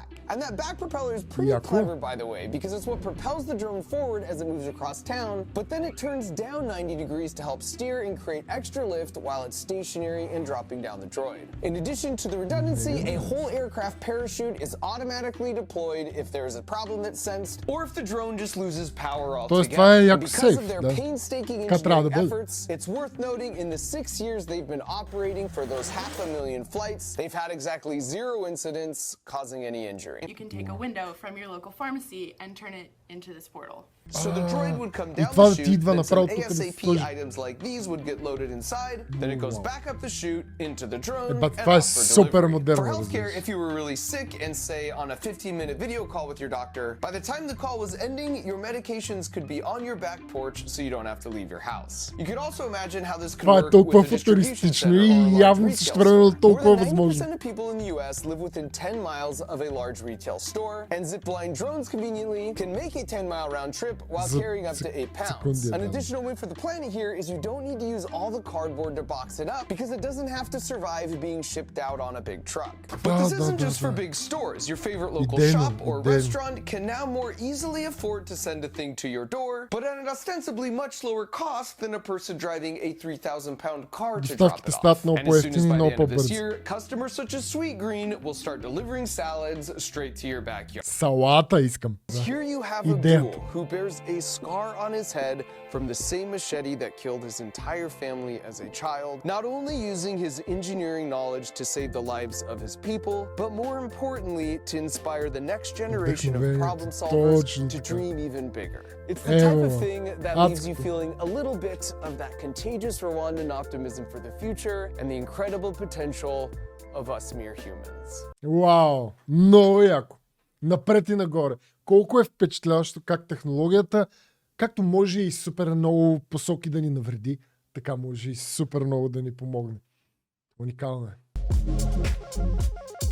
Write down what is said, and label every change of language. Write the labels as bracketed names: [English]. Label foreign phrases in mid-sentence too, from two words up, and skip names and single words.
[English] And that back propeller is pretty clever, by the way, because it's what propels the drone forward as it moves across town, but then it turns down 90 degrees to help steer and create extra lift while it's stationary and dropping down the droid. In addition to the redundancy, a whole aircraft parachute is is automatically deployed if there is a problem that's sensed, or if the drone just loses power [Bulgarian] Тоест това е [English] altogether. [Bulgarian] яко [English] Because [Bulgarian] сейф. [English] of their [Bulgarian] Да. [English] painstaking [Bulgarian] Така трябва да [English] engineering [Bulgarian] бъде. [English] efforts, it's worth noting in the 6 years they've been operating for those 500,000 flights, they've had exactly 0 incidents causing any injury. You can take a window from your local pharmacy and turn it into this portal. So the droid would come [Bulgarian] И [English] down [Bulgarian] това [English] the [Bulgarian] да ти [English] chute, [Bulgarian] идва [English] then some [Bulgarian] направо тук да [English] ASAP [Bulgarian] сложи. [English] items like these would get loaded inside, then it goes back up the chute into the drone But and [Bulgarian] това е [English] off for [Bulgarian] супер [English] delivery. [Bulgarian] модерно, [English] For healthcare, [Bulgarian] разбира се. [English] if you were really sick and say on a 15-minute video call with your doctor, by the time the call was ending, your medications could be on your back porch so you don't have to leave your house. You could also imagine how this could [Bulgarian] Това е [English] work [Bulgarian] толкова [English] with a distribution [Bulgarian] футуристично [English] center or a [Bulgarian] и [English] large [Bulgarian] явно [English] retail [Bulgarian] също времено [English] store. [Bulgarian] толкова [English] More than [Bulgarian] възможно. [English] 90% of people in the US live within 10 miles of a large retail store, and zipline drones conveniently can make a 10-mile round trip while [Bulgarian] За [English] carrying up to 8 pounds. [Bulgarian] секунди, [English] An [Bulgarian] да. [English] additional win for the planet here is you don't need to use all the cardboard to box it up because it doesn't have to survive being shipped out on a big truck. But this isn't just for big stores. Your favorite local [Bulgarian] Идейно, [English] shop or [Bulgarian] идейно. [English] restaurant can now more easily afford to send a thing to your door, but at an ostensibly much lower cost than a person driving a 3,000-pound car to drop [Bulgarian] Доставките [English] it off. [Bulgarian] стават много [English] And as soon as [Bulgarian] по-евтини и [English] by the [Bulgarian] много [English] end of this [Bulgarian] по-бързи. [English] year, customers such as Sweet Green will start delivering salads straight to your backyard. [Bulgarian] Салата искам. Да. [English] Here you have a [Bulgarian] Идеята. [English] ghoul who bears a scar on his head from the same machete that killed his entire family as a child, not only using his engineering knowledge to save the lives of his people, but more importantly, to inspire the next generation of [Bulgarian] Вдъхновението. [English] problem solvers [Bulgarian] Точно [English] to [Bulgarian] така. [English] dream even bigger. It's the type of [Bulgarian] Ево, [English] thing that leaves you [Bulgarian] адско. [English] feeling a little bit of that contagious Rwandan optimism for the future and the incredible potential of us mere humans. [Bulgarian] Вау, много яко. Напред и нагоре. Колко е впечатляващо как технологията, както може и супер много посоки да ни навреди, така може и супер много да ни помогне. Уникално е.